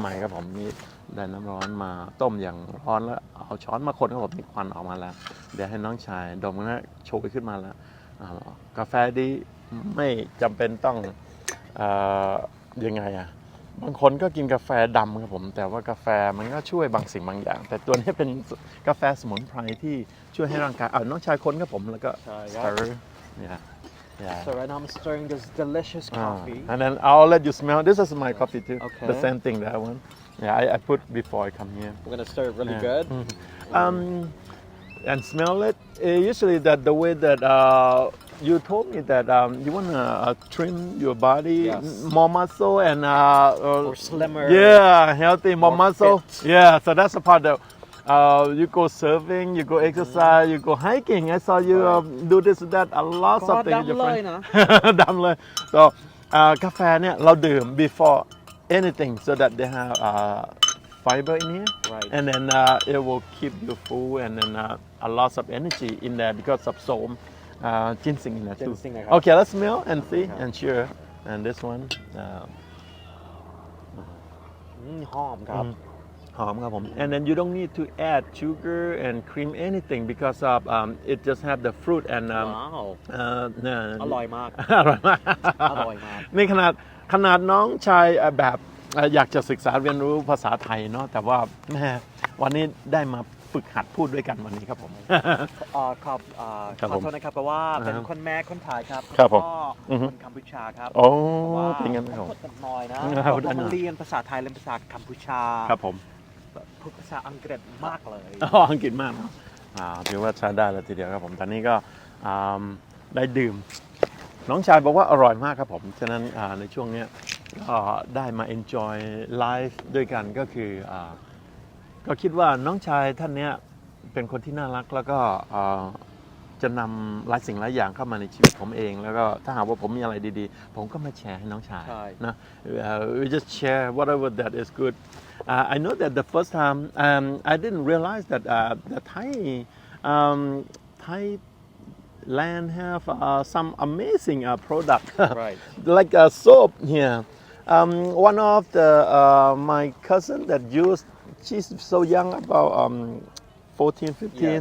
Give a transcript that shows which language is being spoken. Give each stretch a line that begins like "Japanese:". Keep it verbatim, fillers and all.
Thai: ใหม่ๆครับผมมีได้น้ำร้อนมาต้มอย่างร้อนแล้วเอาช้อนมาคนครับผมมีควันออกมาแล้ว เดี๋ยวให้น้องชายดมนะโชยขึ้นมาแล้วอ่ากาแฟดีไม่จำเป็นต้องอ่ายังไงอะ บางคนก็กินกาแฟดำครับผม แต่ว่ากาแฟมันก็ช่วยบางสิ่งบางอย่าง แต่ตัวนี้เป็นกาแฟสมุนไพรที่ช่วยให้ร่างกายเอาน้องชายคนครับผมแล้วก็ ใช่ครับ stir เนี่ยเนี่ย
English: So right now I'm stirring this delicious อ่า coffee and then I'll let you smell this is my coffee too Okay. the same thing that I want yeah I, I put before I come here We're gonna stir it really Yeah. good um and smell it Uh, usually that the way that uh you told me that um you want to uh, trim your body Yes. more muscle and uh, uh More slimmer. yeah healthy more, More muscle fit. yeah so that's the part that uh, you go surfing, you go exercise, you go hiking. I saw you uh, do this and that a lot God something with damn your friend.
Thai: เลยนะ
English: Damn เลย So uh,
Thai: กาแฟเนี่ยเราดื่ม
English: before anything so that they have uh, fiber in here Right. and then uh, it will keep you full and then uh, a lot of energy in there because of some uh, ginseng in there too.
Thai: Ginseng นะครับ
English: Okay, let's smell and see
Thai: ครับ
English: and cheer. And this one uh,
Thai: อืมหอมครับ หอมครับผม
English: and then you don't need to add sugar and cream anything because of um, it just have the fruit and um,
Thai: ว้าว
English: uh, no,
Thai: อร่อยมาก อร่อยมาก อร่อยมาก นี่ขนาดขนาดน้องชายเอ่อแบบเอ่ออยากจะศึกษาเรียนรู้ภาษาไทยเนาะแต่ว่าแม่วันนี้ได้มาฝึกหัดพูดด้วยกันวันนี้ครับผม เอ่อขอบเอ่อ ครับ ขอโทษนะครับเพราะว่าเป็น อ่าฮะ คนแม่คนไทยครับ ครับผม พ่ออ อฮึ คนกัมพูชาครับ โอ้ พราะว่า เป็นไงครับผ ผม มคนน้อยนะครับ ผม ได้หน่อย เรียนภาษาไทยเรียนภาษากัมพูชา ครับผม พูดภาษาอังกฤษมากเลย อ๋ออังกฤษมากเนอะอ่าถือว่าใช้ได้แล้วทีเดียวครับผมตอนนี้ก็อ่าได้ดื่ม น้องชายบอกว่าอร่อยมากครับผม ฉะนั้นอ่าในช่วงเนี้ยก็ได้มา
English: enjoy life
Thai: ด้วยกันก็คืออ่าก็คิดว่าน้องชายท่านเนี้ยเป็นคนที่น่ารักแล้วก็อ่าจะนำหลายสิ่งหลายอย่างเข้ามาในชีวิตผมเอง แล้วก็ถ้าหากว่าผมมีอะไรดีๆ ผมก็มาแชร์ให้น้องชาย ใช่
English: นะเอ่อ we just share whatever that is good uh, I know that the first time um, I didn't realize that uh, the Thai um, Thai land have uh, some amazing uh, product Right. like uh, soap here um, one of the uh, my cousin that used she's so young about um, fourteen fifteen